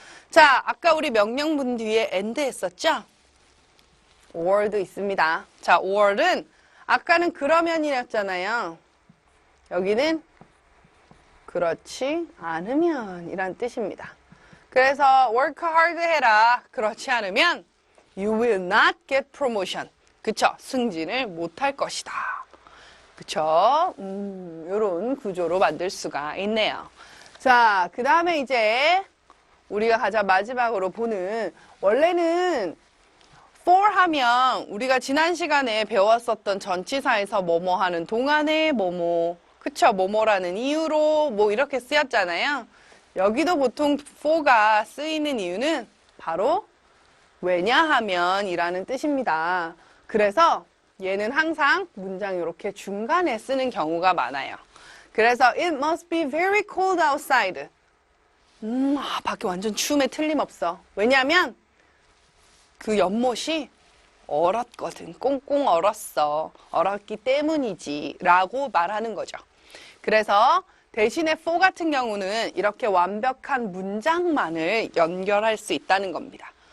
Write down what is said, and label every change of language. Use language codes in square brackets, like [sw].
[ko] 자, 아까 우리 명령문 뒤에 and 했었죠? or도 있습니다. 자, or는 아까는 그러면이었잖아요. 여기는 그렇지 않으면 이란 뜻입니다. 그래서 [en] work hard [ko] 해라. 그렇지 않으면 [en] you will not get promotion. [ko] 그쵸? 승진을 못할 것이다. 그쵸? 요런 구조로 만들 수가 있네요. 자, 그 다음에 이제 우리가 가장 마지막으로 보는 원래는 for 하면 우리가 지난 시간에 배웠었던 전치사에서 뭐뭐 하는 동안에 뭐뭐 그쵸? 뭐뭐라는 이유로 뭐 이렇게 쓰였잖아요. 여기도 보통 for가 쓰이는 이유는 바로 왜냐하면 이라는 뜻입니다. 그래서 얘는 항상 문장 이렇게 중간에 쓰는 경우가 많아요. 그래서 [en] it must be very cold outside. [ko] 밖에 완전 추움에 틀림없어. 왜냐하면 그 연못이 얼었거든. 꽁꽁 얼었어. 얼었기 때문이지. 라고 말하는 거죠. 그래서 대신에 for 같은 경우는 이렇게 완벽한 문장만을 연결할 수 있다는 겁니다.